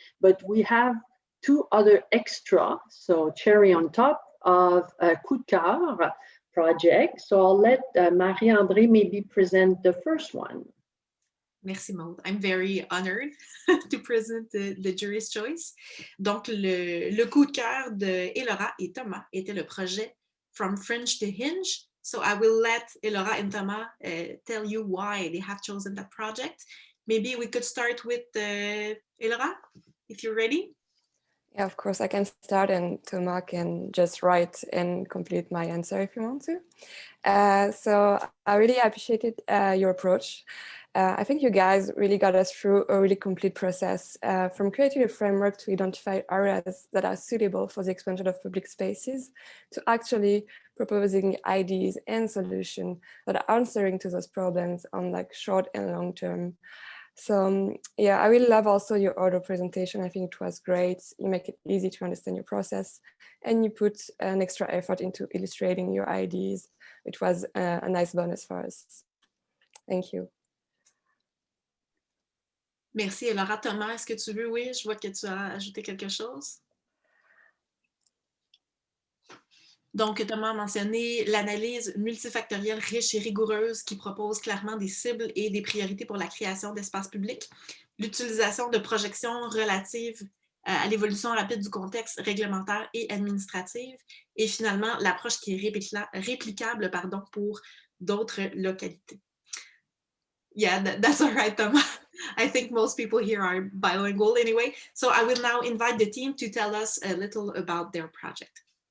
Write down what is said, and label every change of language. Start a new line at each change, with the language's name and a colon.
English: But we have 2 other extra, so cherry on top of a coup de cœur project. So I'll let Marie-André maybe present the first one.
French: Merci Maude.
English: I'm very honored to present the jury's choice.
French: Donc, le coup de cœur de Elora et Thomas était le projet From French to Hinge.
English: So I will let Elora and Thomas tell you why they have chosen that project. Maybe we could start with Elora, if you're ready. Yeah, of course, I can start and Thomas can just write and complete my answer if you want to. So I really appreciated your approach. I think you guys really got us through a really complete process from creating a framework to identify areas that are suitable for the expansion of public spaces to actually proposing ideas and solutions that are answering to those problems on like short and long term. So yeah, I really love also your audio presentation. I think it was great. You make it easy to understand your process and you put an extra effort into illustrating your ideas, which was a nice bonus for us. Thank you.
French: Merci. Elora, Thomas, est-ce que tu veux? Oui, je vois que tu as ajouté quelque chose. Donc, Thomas a mentionné l'analyse multifactorielle riche et rigoureuse qui propose clairement des cibles et des priorités pour la création d'espaces publics. l'utilisation de projections relatives à l'évolution rapide du contexte réglementaire et administratif, et finalement l'approche qui est réplicable pour d'autres localités.
English: Yeah, that's all right, Thomas. I think most people here are bilingual anyway. So I will now invite the team to tell us a little about their project.